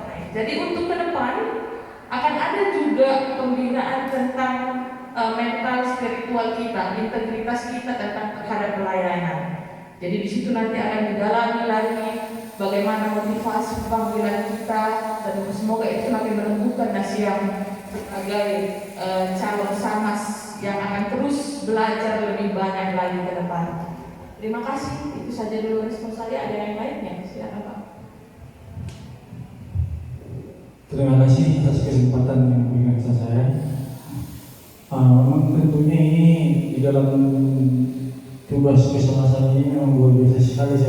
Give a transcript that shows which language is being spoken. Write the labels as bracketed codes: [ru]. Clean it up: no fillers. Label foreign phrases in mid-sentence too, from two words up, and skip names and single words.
[id] Jadi untuk ke depan akan ada juga pembinaan tentang mental spiritual kita, integritas kita tentang terhadap pelayanan. Jadi di situ nanti akan didalami lagi bagaimana motivasi panggilan kita, dan semoga itu nanti menumbuhkan Nasyam sebagai calon samas yang akan terus belajar lebih banyak lagi ke depan. Terima kasih, itu saja dulu respon saya. Ada yang lainnya? Silakan Pak. Terima kasih atas kesempatan yang diberikan saya. Memang tentunya ini di dalam tugas kesemasan ini memang luar biasa sekali saya.